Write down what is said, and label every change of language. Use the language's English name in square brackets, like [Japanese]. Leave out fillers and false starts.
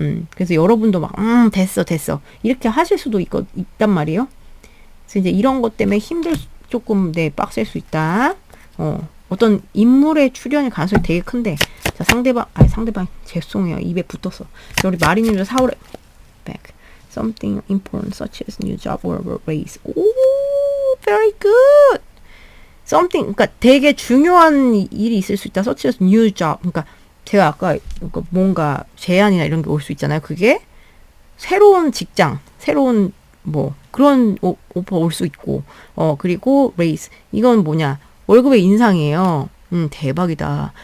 [Korean] 그래서 여러분도 막, 됐어. 이렇게 하실 수도 있단 말이에요. 그래서 이제 이런 것 때문에 조금, 네, 빡셀 수 있다. 어떤 인물의 출연의 가능성이 되게 큰데. 자, 상대방, 죄송해요. 입에 붙었어. 우리 마리님도 4월에, back. [English] Something important such as new job or raise. 오, very good. [Korean] Something, 그러니까 되게 중요한 일이 있을 수 있다. [English] such as new job. [Korean] 그러니까 제가 아까 뭔가 제안이나 이런 게 올 수 있잖아요. 그게 새로운 직장, 새로운 뭐 그런 오퍼 올 수 있고, 그리고 레이스 이건 뭐냐 월급의 인상이에요. 대박이다.